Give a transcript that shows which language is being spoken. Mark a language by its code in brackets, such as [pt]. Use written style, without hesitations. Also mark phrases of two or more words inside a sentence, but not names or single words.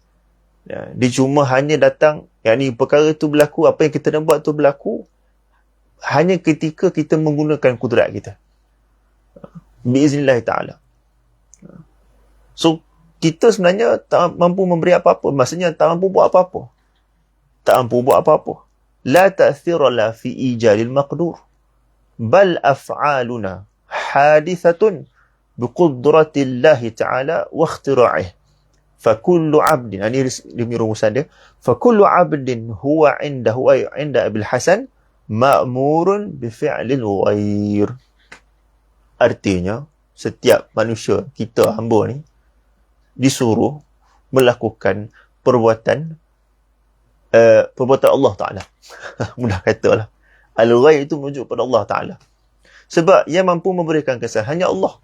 [ms] Dia cuma hanya datang, yakni perkara tu berlaku, apa yang kita nak buat tu berlaku hanya ketika kita menggunakan kudrat kita. [ar] بإذن الله تعالى. [ms] So, kita sebenarnya tak mampu memberi apa-apa. Maksudnya tak mampu buat apa-apa. Tak mampu buat apa-apa. [ar] لا تأثير لا في إيجاد المقدور. بل أفعالنا حادثة بقدرة الله تعالى واختراعه. فكل عبد, [ms] ini demi rumusan dia, [ar] فكل عبد هو عنده أي عند أبي الحسن مأمور بفعل الغير. [ms] Artinya, setiap manusia, kita hamba ni, disuruh melakukan perbuatan Allah Ta'ala. Mudah katalah. Al-ghair itu merujuk pada Allah Ta'ala. Sebab yang mampu memberikan kesan hanya Allah.